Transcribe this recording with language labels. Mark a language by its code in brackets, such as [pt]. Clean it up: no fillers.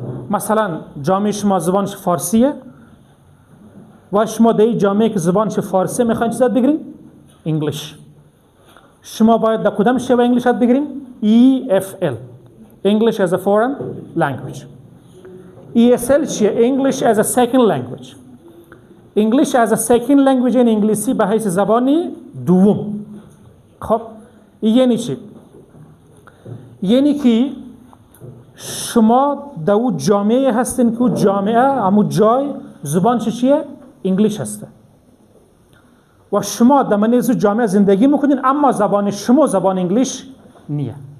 [fa] مثلا جامعه شما زبانش فارسیه و شما در این جامعه که زبانش فارسی میخواین چی یاد بگیرین؟ انگلیش. شما باید در کدام شیوه انگلیش یاد بگیرین؟ EFL [en] English as a foreign language. ESL چیه؟ English as a second language. English as a second language [fa] یعنی انگلیسی به حیث زبانی دوم. خب یعنی چی؟ یعنی که شما در اون جامعه هستین که جامعه همون جای زبانش چیه؟ انگلیش هسته و شما در منیز جامعه زندگی میکنین اما زبان شما زبان انگلیش نیه.